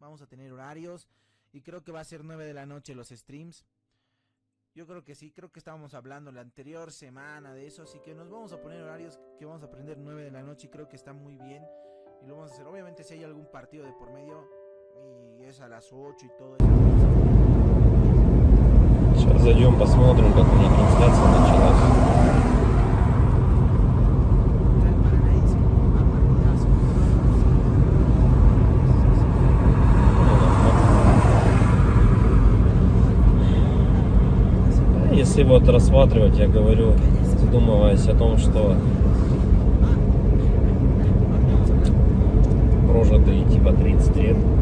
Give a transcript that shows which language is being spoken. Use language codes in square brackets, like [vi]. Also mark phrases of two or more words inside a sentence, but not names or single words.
[es] Y creo que va a ser 9 de la noche los streams. Yo creo que sí, creo que estábamos hablando la anterior semana de eso, así que nos vamos a poner horarios que vamos a aprender 9 de la noche y creo que está muy bien. Y lo vamos a hacer, obviamente si hay algún partido de por medio y es a las 8 y todo eso. [ru] Сейчас зайдем, посмотрим, как у меня трансляция началась. Если вот рассматривать, я говорю, задумываясь о том, что прожитые типа 30 лет,